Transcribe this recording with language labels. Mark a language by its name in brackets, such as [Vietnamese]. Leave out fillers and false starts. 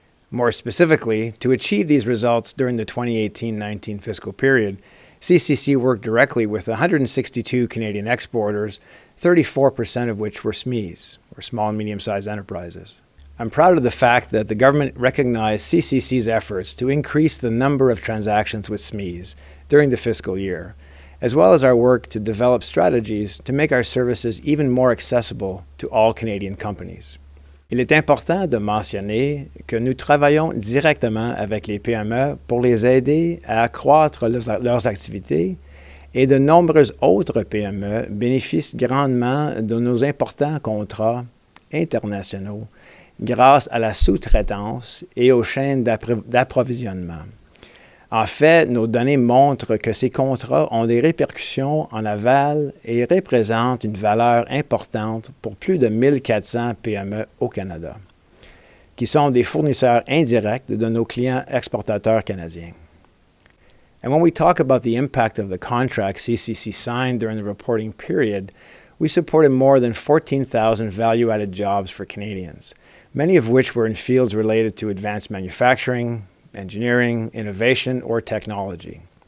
[English] More specifically, to achieve these results during the 2018-19 fiscal period, CCC worked directly with 162 Canadian exporters, 34% of which were SMEs, or small and medium-sized enterprises. I'm proud of the fact that the government recognized CCC's efforts to increase the number of transactions with SMEs during the fiscal year, as well as our work to develop strategies to make our services even more accessible to all Canadian companies. [French] Il est important de mentionner que nous travaillons directement avec les PME pour les aider à accroître leurs activités et de nombreuses autres PME bénéficient grandement de nos importants contrats internationaux grâce à la sous-traitance et aux chaînes d'approvisionnement. En fait, nos données montrent que ces contrats ont des répercussions en aval et représentent une valeur importante pour plus de 1400 PME au Canada, qui sont des fournisseurs indirects de nos clients exportateurs canadiens. [English] And when we talk about the impact of the contracts CCC signed during the reporting period, we supported more than 14,000 value-added jobs for Canadians, many of which were in fields related to advanced manufacturing, engineering, innovation, or technology.